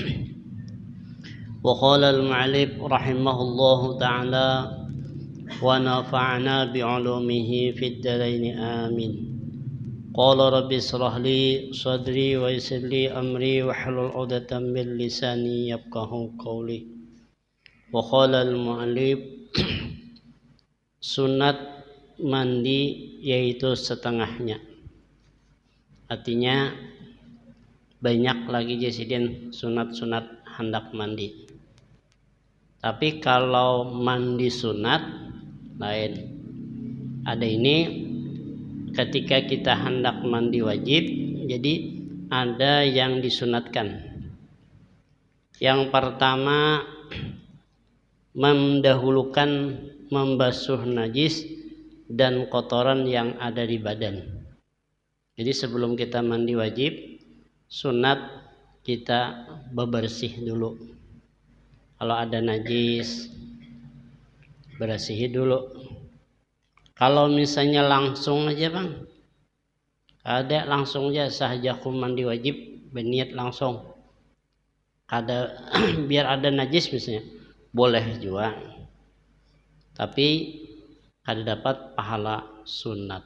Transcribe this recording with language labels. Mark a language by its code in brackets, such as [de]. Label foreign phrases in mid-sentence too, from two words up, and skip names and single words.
[ar] وقال المعلم رحمه الله تعالى ونفعنا بعلومه في الدارين آمين. قال رب اشرح لي صدري ويسر لي أمري واحلل عقدة من لساني يفقهوا قولي. وقال المعلم [id] sunat mandi yaitu setengahnya, artinya banyak lagi jasidin sunat-sunat hendak mandi. Tapi kalau mandi sunat lain. Ada ini ketika kita hendak mandi wajib, jadi ada yang disunatkan. Yang pertama mendahulukan membasuh najis dan kotoran yang ada di badan. Jadi sebelum kita mandi wajib, sunat kita bebersih dulu. Kalau ada najis, bersihi dulu. Kalau misalnya langsung aja bang, ada langsung aja sahajaku mandi wajib, berniat langsung. Ada biar ada najis misalnya, boleh juga. Tapi ada dapat pahala sunat.